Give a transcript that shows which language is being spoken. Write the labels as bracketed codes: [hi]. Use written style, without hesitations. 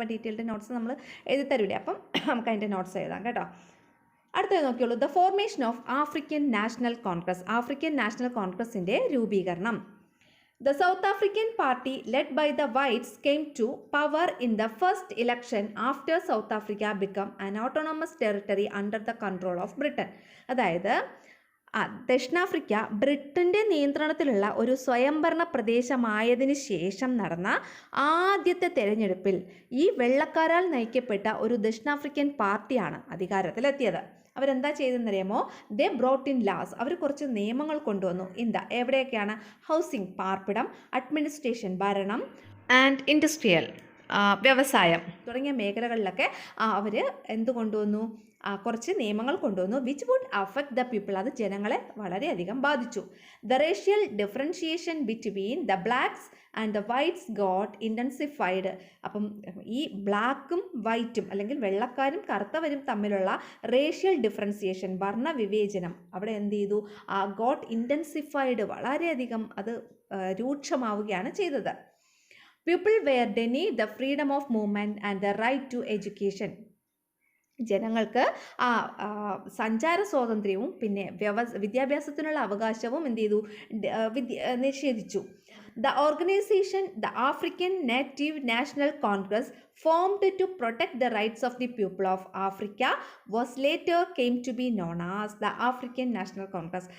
[ml] അപ്പോൾ detailed notes നമ്മൾ എഴുതി തരൂലേ, അപ്പം നമുക്ക് അതിൻ്റെ നോട്ട്സ് എഴുതാം കേട്ടോ. അടുത്തത് നോക്കിയുള്ളൂ. [en] The formation of African National Congress. [ml] African national കോൺഗ്രസിൻ്റെ രൂപീകരണം. [en] The South African Party led by the Whites came to power in the first election after South Africa became an autonomous territory under the control of Britain. [ml] അതായത് ദക്ഷിണാഫ്രിക്ക ബ്രിട്ടൻ്റെ നിയന്ത്രണത്തിലുള്ള ഒരു സ്വയംഭരണ പ്രദേശമായതിനു ശേഷം നടന്ന ആദ്യത്തെ തെരഞ്ഞെടുപ്പിൽ ഈ വെള്ളക്കാരാൽ നയിക്കപ്പെട്ട ഒരു ദക്ഷിണാഫ്രിക്കൻ പാർട്ടിയാണ് അധികാരത്തിലെത്തിയത്. അവരെന്താ ചെയ്തെന്നറിയാമോ? [en] They brought in laws. [ml] അവർ കുറച്ച് നിയമങ്ങൾ കൊണ്ടുവന്നു. എവിടെയൊക്കെയാണ്? ഹൗസിംഗ്, പാർപ്പിടം, അഡ്മിനിസ്ട്രേഷൻ, ഭരണം, ആൻഡ് ഇൻഡസ്ട്രിയൽ, വ്യവസായം തുടങ്ങിയ മേഖലകളിലൊക്കെ അവർ എന്ത് കൊണ്ടുവന്നു? കുറച്ച് നിയമങ്ങൾ കൊണ്ടുവന്നു. [en] Which would affect the people. [ml] അത് ജനങ്ങളെ വളരെയധികം ബാധിച്ചു. [en] The racial differentiation between the blacks and the whites got intensified. [ml] അപ്പം ഈ ബ്ലാക്കും വൈറ്റും അല്ലെങ്കിൽ വെള്ളക്കാരും കറുത്തവരും തമ്മിലുള്ള റേഷ്യൽ ഡിഫറൻസിയേഷൻ, വർണ്ണവിവേചനം, അവിടെ എന്ത് ചെയ്തു? [en] got intensified, [ml] വളരെയധികം അത് രൂക്ഷമാവുകയാണ് ചെയ്തത്. [en] People were denied the freedom of movement and the right to education. [ml] ജനങ്ങൾക്ക് സഞ്ചാര സ്വാതന്ത്ര്യവും പിന്നെ വിദ്യാഭ്യാസത്തിനുള്ള അവകാശവും എന്ത് ചെയ്തു? നിഷേധിച്ചു. [en] The organization, the African Native National Congress, formed to protect the rights of the people of Africa, was later came to be known as the African National Congress.